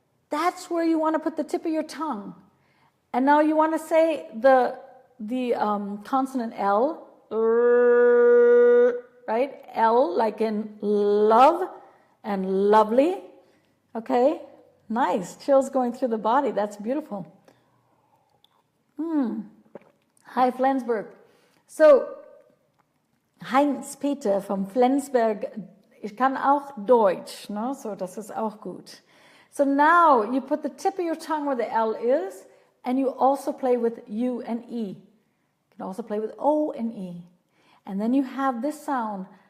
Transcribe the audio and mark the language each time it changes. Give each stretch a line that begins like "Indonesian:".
English: That's where you want to put the tip of your tongue. And now you want to say the consonant L, right? L like in love and lovely, okay? Nice. Chills going through the body. That's beautiful. Hi, Flensburg.
German: So, Heinz-Peter vom Flensburg, ich kann auch Deutsch, no? So das ist auch gut.
English: So now you put the tip of your tongue where the L is, and you also play with U and E. You can also play with O and E. And then you have this sound.